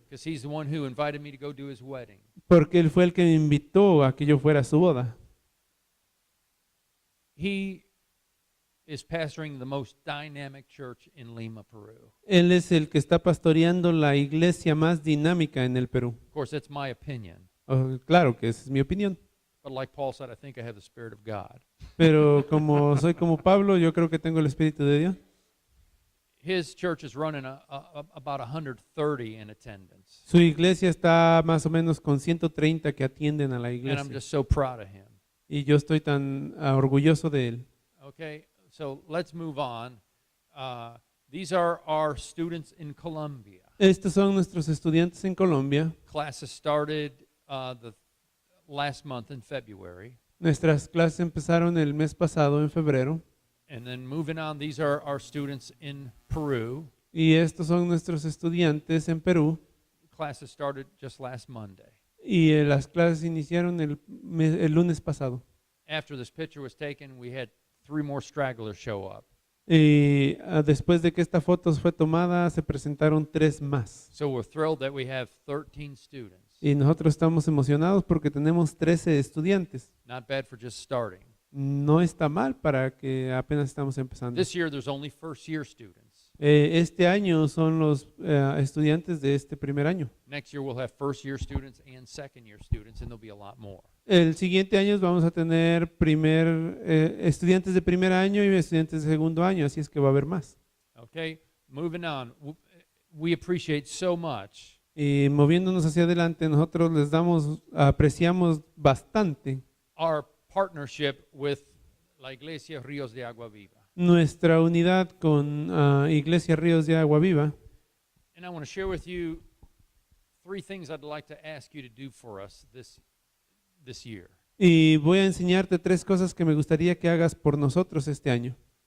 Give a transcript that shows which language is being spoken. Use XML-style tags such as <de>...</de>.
<en>because he's the one who invited me to go do his wedding.</en> <es>Porque él fue el que me invitó a que yo fuera a su boda.</es> <en>He is pastoring the most dynamic church in Lima, Peru.</en> <es>Él es el que está pastoreando la iglesia más dinámica en el Perú.</es> <en>Of course, that's my opinion.</en> <es>Claro que esa es mi opinión.</es> <en>But like Paul said, I think I have the Spirit of God.</en> <es>Pero como soy como Pablo, yo creo que tengo el Espíritu de Dios.</es> <en>His church is running about 130 in attendance.</en> <es>Su iglesia está más o menos con 130 que atienden a la</es> <en>And I'm</en> <es>iglesia.</es> <en>just so proud of him.</en> <es>Y yo estoy tan orgulloso de él.</es> <en>Okay, so let's move on. These are our students in Colombia.</en> <es>Estos son nuestros estudiantes en Colombia.</es> <en>Classes started the last month in February.</en> <es>Nuestras clases empezaron el mes pasado, en febrero.</es> <en>And then moving on, these are our students in Peru.</en> <es>Y estos son nuestros estudiantes en Perú.</es> <en>Classes started just last Monday.</en> <es>Y las clases iniciaron el lunes pasado.</es> <en>After this picture was taken, we had 3 more stragglers show up.</en> <es>Y después de que esta foto fue tomada, se presentaron 3 más.</es> <en>So we're thrilled that we have 13 students.</en> <es>Y nosotros estamos emocionados porque tenemos 13 estudiantes.</es> <en>Not bad for just starting.</en> <es>No está mal para que apenas estamos empezando.</es> <en>This year, there's only first-year students.</en> <es>Este año son los estudiantes de este primer año.</es> <en>Next year, we'll have first-year students and second-year students, and there'll be a lot more.</en> <es>El siguiente año vamos a tener estudiantes de primer año y estudiantes de segundo año, así es que va a haber más.</es> <en>Okay, moving on. we appreciate so much</en> <es>Y moviéndonos hacia adelante, nosotros apreciamos bastante</es> <en>our partnership with la Iglesia Ríos de Agua Viva.</en> <es>nuestra unidad con Iglesia Ríos de Agua Viva.</es> <en>And I want to share with you 3 things I'd like to ask you to do for us this year.</en> <es>Y voy a enseñarte 3 cosas que me gustaría que hagas por nosotros este año.</es>